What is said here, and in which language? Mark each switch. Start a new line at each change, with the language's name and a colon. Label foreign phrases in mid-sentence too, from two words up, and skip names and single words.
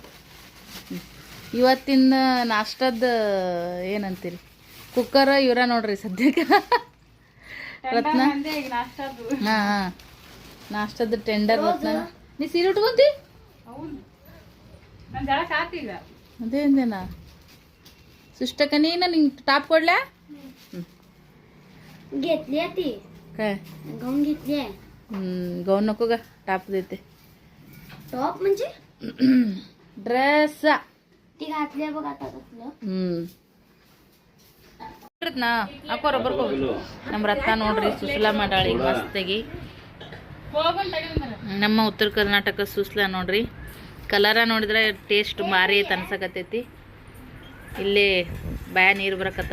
Kannada: ಇವತ್ತಿನ ನಾಷ್ಟದ ಏನಂತೀರಿ, ಕುಕ್ಕರ್ ಇವರ ನೋಡ್ರಿ ಸದ್ಯಕ್ಕೆ. ರತ್ನ ಹಾಂ ನಾಷ್ಟದ ಟೆಂಡರ್ ರತ್ನ. ನೀ ಸೀರೆ ಉಟ್ಕೊಂತಿ ಅದೇಂದೇನಾ ಸುಷ್ಟಕ್ಕ ನೀನು ನಿಂಗೆ ಟಾಪ್ ಕೊಡ್ಲಾ?
Marathi: काय गाऊन घेतली आहे. गाऊन नको का, टाप देते. टॉप म्हणजे ड्रेस ती घातली बघ आता कसलं.
Kannada: ನಾ ಹಾಕೋರ ಬರ್ಕೋ. ನಮ್ಮ ರತ್ನ ನೋಡ್ರಿ ಸುಸ್ಲಾ ಮಾಡಾಳಿ ಮಸ್ತಾಗಿ. ನಮ್ಮ ಉತ್ತರ ಕರ್ನಾಟಕ ಸುಸ್ಲಾ ನೋಡ್ರಿ. ಕಲರ ನೋಡಿದ್ರೆ ಟೇಸ್ಟ್ ಭಾರಿ ಅನ್ಸಕತ್ತೈತಿ. ಇಲ್ಲಿ ಬಾಯ ನೀರು ಬರಕತ್ತಾವ.